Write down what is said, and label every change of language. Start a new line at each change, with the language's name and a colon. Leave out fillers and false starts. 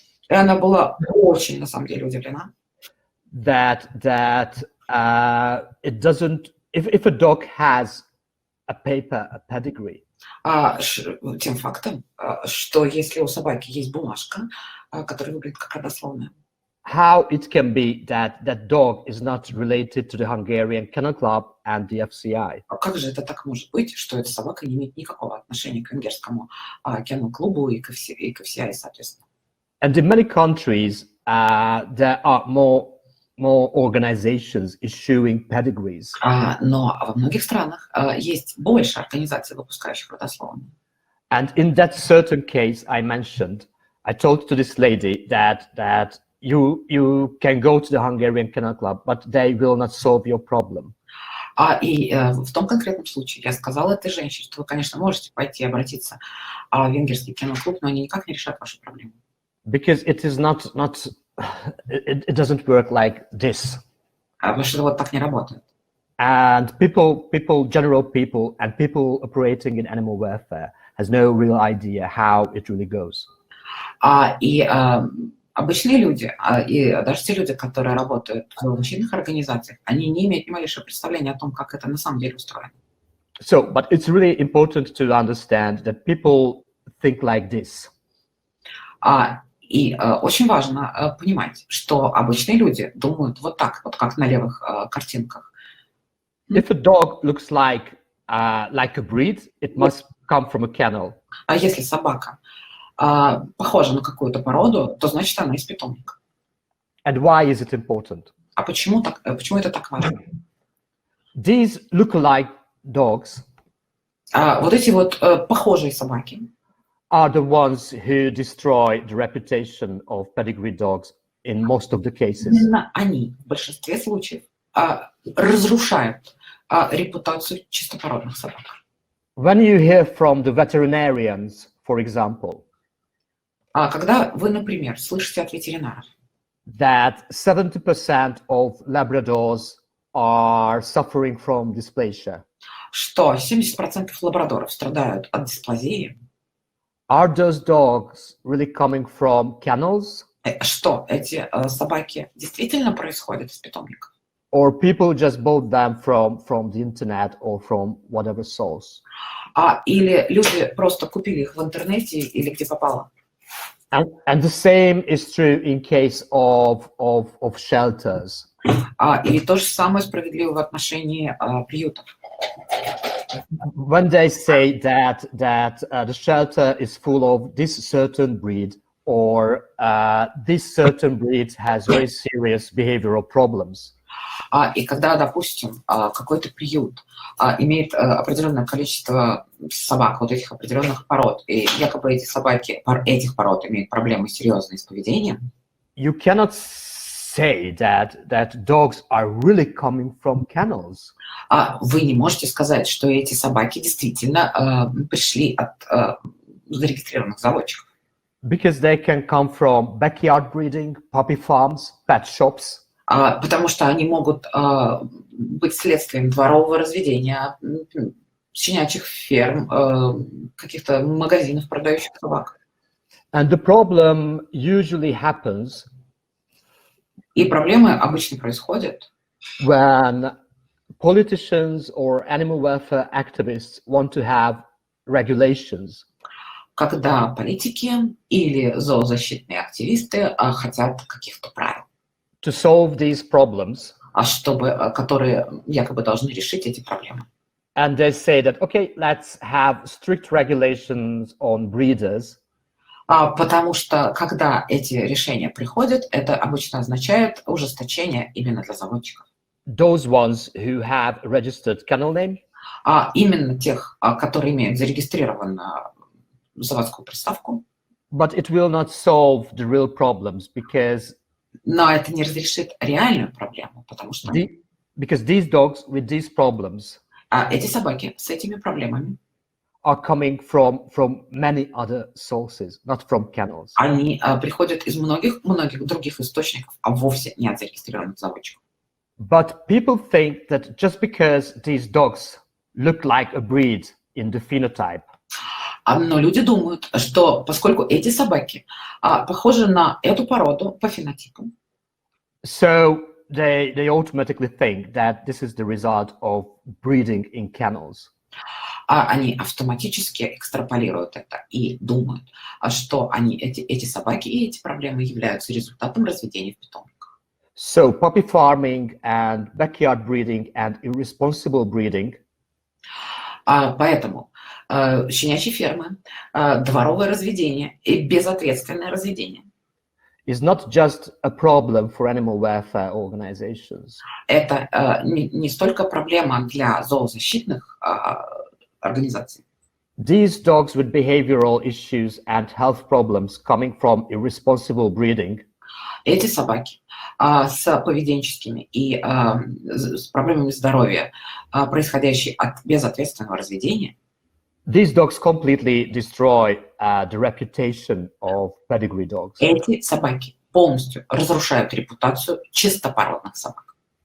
Russian: И она была очень, на самом деле, удивлена.
English: That it doesn't, if a dog has a pedigree.
Russian: Тем фактом, что если у собаки есть бумажка, которая выглядит как родословная.
English: How it can be that that dog is not related to the Hungarian Kennel Club and the FCI?
Russian: Как же это так может быть, что эта собака не имеет никакого отношения к венгерскому кennel-клубу и к FCI, соответственно?
English: And in many countries, there are more organizations issuing pedigrees.
Russian: Но во многих странах есть больше организаций, выпускающих родословные.
English: And in that certain case I mentioned, I told to this lady that you can go to the Hungarian Kennel Club, but they will not solve your problem.
Russian: И в том конкретном случае я сказала этой женщине, что вы, конечно, можете пойти обратиться в венгерский кennel-клуб, но они никак не решат вашу проблему.
English: Because it is not it doesn't work like this.
Russian: Потому что вот так не работает.
English: And general people and people operating in animal welfare has no real idea how it really goes.
Russian: И обычные люди, и даже те люди, которые работают в защитных организациях, они не имеют ни малейшего представления о том, как это на самом деле устроено.
English: So, but it's really important to understand that people think like this.
Russian: И очень важно понимать, что обычные люди думают вот так, вот как на левых картинках.
English: If a dog looks like a breed, it must come from a kennel.
Russian: Если собака похожа на какую-то породу, то значит она из питомника.
English: And why is it important?
Russian: Почему это так важно?
English: These look-alike dogs
Russian: вот эти вот похожие собаки
English: are the ones who destroy the reputation of pedigree dogs in most of the cases.
Russian: Именно они в большинстве случаев разрушают репутацию чистопородных собак.
English: When you hear from the veterinarians, for example,
Russian: когда вы, например, слышите от ветеринаров,
English: that 70% of Labradors are suffering from dysplasia,
Russian: что 70% лабрадоров страдают от дисплазии,
English: are those dogs really coming from kennels
Russian: Что эти собаки действительно происходят из питомников?
English: Or people just bought them from the internet or from whatever source?
Russian: Или люди просто купили их в интернете или где попало?
English: And the same is true in case of shelters.
Russian: И то же самое справедливо в отношении приютов.
English: When they say that the shelter is full of this certain breed, or this certain breed has very serious behavioral problems.
Russian: И когда, допустим, какой-то приют имеет определенное количество собак, вот этих определенных пород, и якобы эти собаки этих пород имеют проблемы серьезные с поведением,
English: you cannot say that dogs are really coming from kennels.
Russian: Вы не можете сказать, что эти собаки действительно пришли от зарегистрированных заводчиков.
English: Because they can come from backyard breeding, puppy farms, pet shops.
Russian: Потому что они могут быть следствием дворового разведения, щенячьих ферм, каких-то магазинов, продающих собак.
English: And the problem usually happens
Russian: И проблемы обычно происходят,
English: when politicians or animal welfare activists want to have regulations.
Russian: когда политики или зоозащитные активисты хотят каких-то правил,
English: to solve these problems.
Russian: которые якобы должны решить эти проблемы.
English: And they say that, okay, let's have strict regulations on breeders.
Russian: Потому что, когда эти решения приходят, это обычно означает ужесточение именно для заводчиков.
English: Those ones who have registered kennel name.
Russian: Именно тех, которые имеют зарегистрированную заводскую приставку.
English: But it will not solve the real problems because.
Russian: Но это не разрешит реальную проблему, потому что.
English: Because these dogs with these problems.
Russian: Эти собаки с этими проблемами.
English: Are coming from many other sources, not from kennels.
Russian: Они приходят из многих других источников, а вовсе не от зарегистрированных заводчиков.
English: But people think that just because these dogs look like a breed in the phenotype.
Russian: Но люди думают, что поскольку эти собаки похожи на эту породу по фенотипу,
English: so they automatically think that this is the result of breeding in kennels.
Russian: Они автоматически экстраполируют это и думают, что эти собаки и эти проблемы являются результатом разведения в питомниках.
English: So puppy farming and backyard breeding and irresponsible breeding.
Russian: Поэтому щенячьи фермы, дворовое разведение и безответственное разведение
English: is not just a problem for animal welfare organizations.
Russian: Это не столько проблема для зоозащитных организаций.
English: These dogs with behavioral issues and health problems coming from irresponsible breeding.
Russian: Эти собаки с поведенческими и с проблемами здоровья, происходящие от безответственного разведения.
English: These dogs completely destroy the reputation of pedigree dogs.
Russian: Эти собаки полностью разрушают репутацию чистопородных собак.